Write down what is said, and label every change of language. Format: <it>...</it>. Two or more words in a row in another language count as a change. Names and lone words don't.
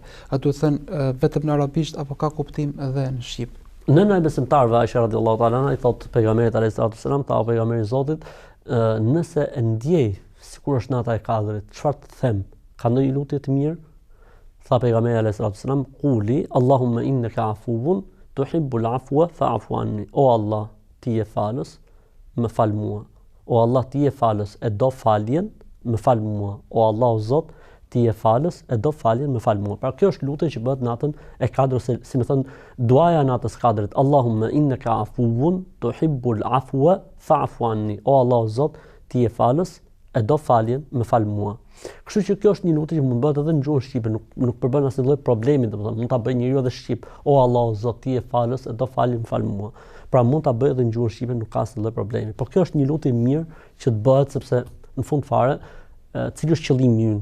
<sq>A duhet thënë vetëm në arabisht apo ka kuptim edhe në shqip? Nëna e besimtarëve Aisha</sq> <ar>رضي الله تعالى عنها</ar> <sq>i thotë pejgamberit</sq> <ar>عليه السلام,</ar> <sq>ta pejgamberi i Zotit, nëse e ndjej sikur është nata e Kadrit, çfarë të them? Ka ndonjë lutje të mirë? Tha pejgamberi</sq> <ar>عليه السلام, "قولي اللهم إنك عفو تحب العفو فاعف عني."</ar> <sq>O Allah, ti je falës, më fal mua. O Allah, ti je falës, e do faljen, më fal mua. O Allah, o Zot, ti je falës, e do faljen, më fal mua. Pra kjo është lutja që bëhet natën e Kadrit, si më thon duaja natës Kadrit.</sq> <ar>اللهم إنك عفو تحب العفو فاعف عني.</ar> <sq>O Allah, o Zot, ti je falës, e do faljen, më fal mua. Kështu që kjo është një lutje që mund bëhet edhe në gjuhën shqipe, nuk përbën asnjë lloj problemi, domethënë mund ta bëjë njeriu edhe shqip. O Allah, o Zot, ti je falës, e do faljen, më fal mua. Pra mund ta bëjë edhe në gjuhën shqipe, nuk ka asnjë lloj problemi. Por kjo është një lutje mirë që të bëhet sepse në fund fare, cili është qëllimi ynë?</sq>